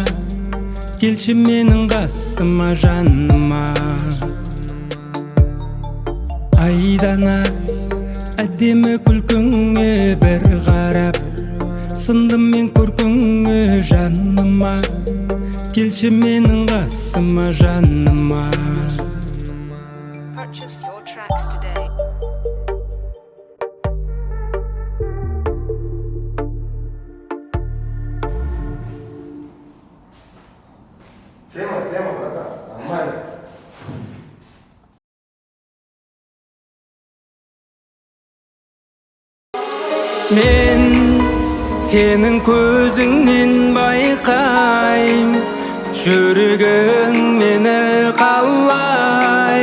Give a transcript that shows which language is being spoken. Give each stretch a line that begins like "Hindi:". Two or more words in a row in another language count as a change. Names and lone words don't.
Kazakh: Келші менің қасыма жаныма. Айдана әдемі күлкіңе бір қарап, сындым мен көркіңе жаныма. Келші менің қасыма жаныма.
English: Purchase your tracks today.
Russian: Тема, братан, нормально.
Kazakh: Мен сенің көзіңнен байқайм, жүрегің мені қалай.